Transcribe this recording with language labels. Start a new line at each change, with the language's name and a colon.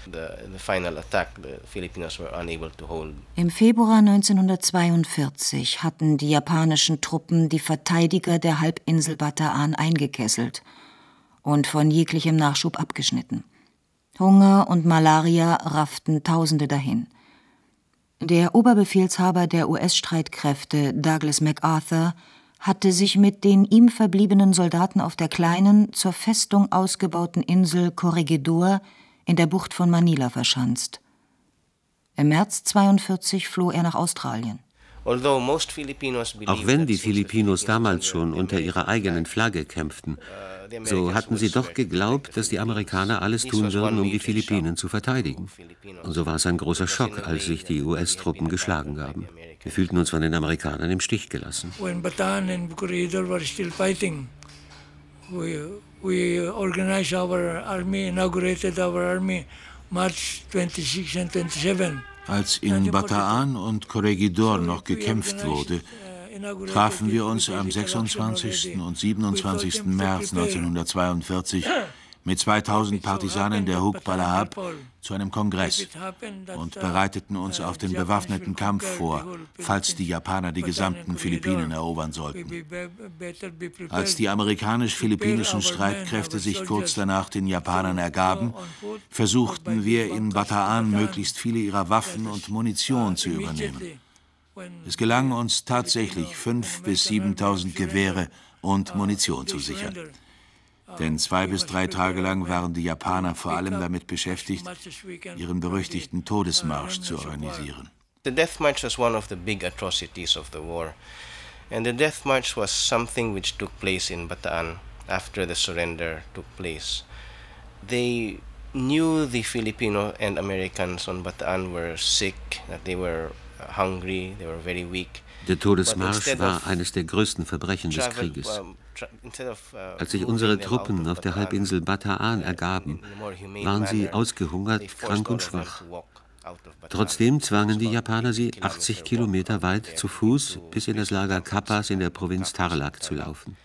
English: The final attack, the Filipinos were unable to hold.
German: Im Februar 1942 hatten die japanischen Truppen die Verteidiger der Halbinsel Bataan eingekesselt und von jeglichem Nachschub abgeschnitten. Hunger und Malaria rafften Tausende dahin. Der Oberbefehlshaber der US-Streitkräfte, Douglas MacArthur, hatte sich mit den ihm verbliebenen Soldaten auf der kleinen, zur Festung ausgebauten Insel Corregidor in der Bucht von Manila verschanzt. Im März 1942 floh er nach Australien. Auch wenn die Filipinos damals schon unter ihrer eigenen Flagge kämpften, so hatten sie doch geglaubt, dass die Amerikaner alles tun würden, um die Philippinen zu verteidigen. Und so war es ein großer Schock, als sich die US-Truppen geschlagen haben. Wir fühlten uns von den Amerikanern im Stich gelassen.
English: When Bataan and Corregidor were still fighting, we organized our army, inaugurated our army, March 26 and 27.
German: Als in Bataan und Corregidor noch gekämpft wurde, trafen wir uns am 26. und 27. März 1942 mit 2000 Partisanen der Hukbalahap zu einem Kongress und bereiteten uns auf den bewaffneten Kampf vor, falls die Japaner die gesamten Philippinen erobern sollten. Als die amerikanisch-philippinischen Streitkräfte sich kurz danach den Japanern ergaben, versuchten wir in Bataan möglichst viele ihrer Waffen und Munition zu übernehmen. Es gelang uns tatsächlich, 5.000 bis 7.000 Gewehre und Munition zu sichern. Denn 2 bis 3 Tage lang waren die Japaner vor allem damit beschäftigt, ihren berüchtigten Todesmarsch zu organisieren.
English: The death march was one of the big atrocities of the war. And the death march was something which took place in Bataan after the surrender took place. They knew the Filipino and Americans on Bataan were sick, that they were hungry, they were very weak.
German: Der Todesmarsch war eines der größten Verbrechen des Krieges. Als sich unsere Truppen auf der Halbinsel Bataan ergaben, waren sie ausgehungert, krank und schwach. Trotzdem zwangen die Japaner sie, 80 Kilometer weit zu Fuß bis in das Lager Kapas in der Provinz Tarlac zu laufen.